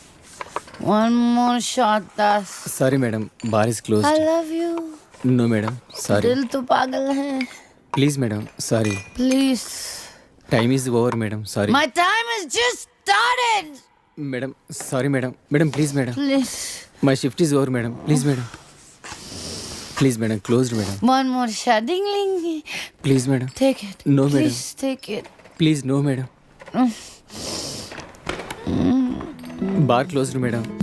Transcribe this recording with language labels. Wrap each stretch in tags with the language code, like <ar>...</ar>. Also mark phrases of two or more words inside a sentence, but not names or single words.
<en>One more shot, Das. Sorry madam, bar is close. I love you. No madam, sorry.</en> <hi>दिल तो पागल है.</hi> <en>Please madam, sorry. ప్లీజ్. Time is over madam, sorry. My time is just started. Madam sorry madam. Madam please madam. ప్లీజ్. My shift is over madam please madam. Please madam closed madam. One more shot. Ding ling. Please madam. Take it. No, madam. Please take it. Please no madam. Bar closed madam.</en>